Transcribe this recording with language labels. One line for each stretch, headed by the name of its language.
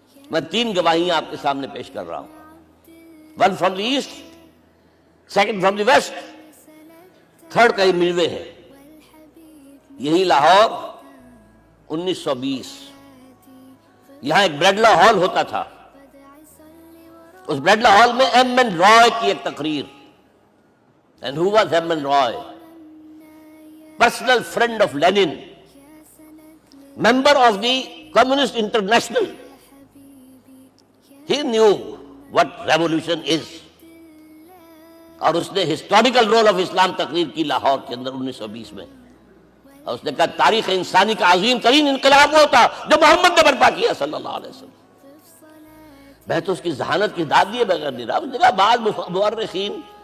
Urdu: میں 3 گواہیاں آپ کے سامنے پیش کر رہا ہوں، 1
English: from the east,
Urdu: 2
English: from the west,
Urdu: 3 کا یہ ملوے ہے۔ یہی لاہور 1920، یہاں ایک بریڈلا ہال ہوتا تھا، اس بریڈلا ہال میں ایم این رائے کی ایک تقریر۔
English: And who was M. N. Roy? Personal friend of Lenin, member of the Communist International. He knew what revolution is.
Urdu: اور اس نے ہسٹوریکل رول آف اسلام تقریر کی لاہور کے اندر 1920 میں، اور اس نے کہا تاریخ انسانی کا عظیم ترین انقلاب وہ تھا جو محمد نے برپا کیا صلی اللہ علیہ وسلم۔ میں تو اس کی ذہانت کی داد دیے بغیر نہیں رہا۔ اس نے کہا بعض مورخین